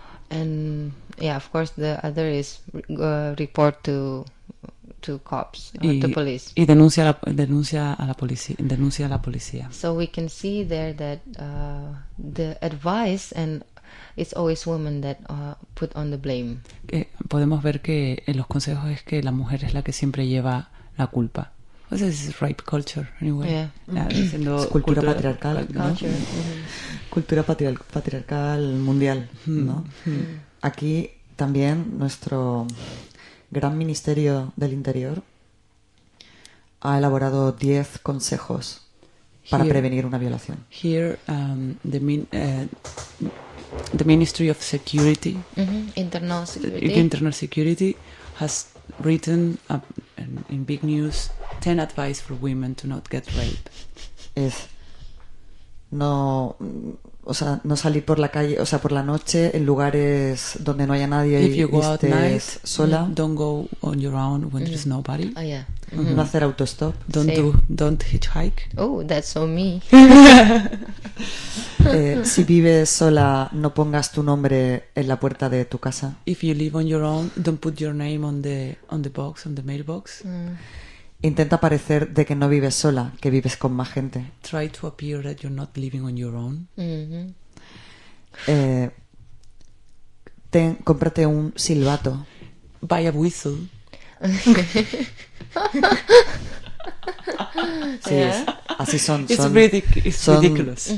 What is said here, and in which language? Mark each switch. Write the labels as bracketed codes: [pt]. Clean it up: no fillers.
[en] And yeah, of course, the other is report to cops or to police. [es] Y denuncia a la policía. [en] So we can see there that the advice, and it's always women that put on the blame. [es] Podemos ver que en los consejos es que la mujer es la que siempre lleva la culpa. [en] This is rape culture anyway. Yeah. [es] cultura patriarcal, ¿no? Cultura patriarcal mundial, ¿no? Mm. Aquí también nuestro Gran Ministerio del Interior ha elaborado 10 consejos para prevenir una violación. [en] Here, the Ministry of Security, mm-hmm. Internal Security, Internal Security has written in big news 10 advice for women to not get raped. [es] Es no, o sea, no salir por la calle, o sea, por la noche, en lugares donde no haya nadie y estés [en] night, [es] sola. [en] Don't go on your own when there's nobody. Oh, yeah. [es] Mm-hmm. No hacer autostop. [en] Don't hitchhike. Oh, that's so me. [es] si vives sola, no pongas tu nombre en la puerta de tu casa. [en] If you live on your own, don't put your name on the box, on the mailbox. [es] Intenta parecer de que no vives sola, que vives con más gente. [en] Try to appear that you're not living on your own. Mm-hmm. [es] Cómprate un silbato. [en] Buy a whistle. [es] Sí, así son. [en] It's ridiculous.